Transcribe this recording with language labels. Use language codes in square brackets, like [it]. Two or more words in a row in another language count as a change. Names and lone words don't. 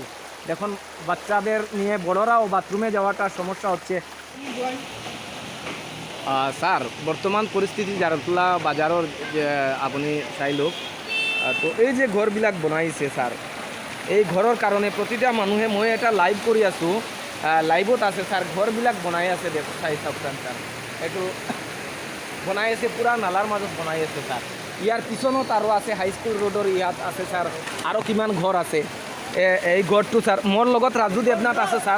[bn] দেখুন বাচ্চাদের নিয়ে বড়রাও বাথরুমে যাওয়াটা সমস্যা হচ্ছে। [as] স্যার, [bn] বর্তমান পরিস্থিতি জারাইলতলা বাজারের যে আপনি চাইলোক, [as] তো এই যে ঘরবিলাক বনাইছে স্যার, [bn] এই ঘরের কারণে প্রতিটা [as] মানুহে, মই এটা লাইভ কৰি আছোঁ, লাইভত আছে স্যার, ঘরবিলাক বনাই আছে। দেখো চাই চাওকচোন স্যার, এইটো বনাই আছে, পুরা নালার মাজত বনাই আছে স্যার। ইয়ার পিছনত আৰু আছে, হাইস্কুল ৰোডৰ ইয়াত আছে স্যার, আৰু কিমান ঘৰ আছে। এই ঘৰটো স্যার, মোৰ লগত ৰাজু দেৱনাথ আছে স্যার।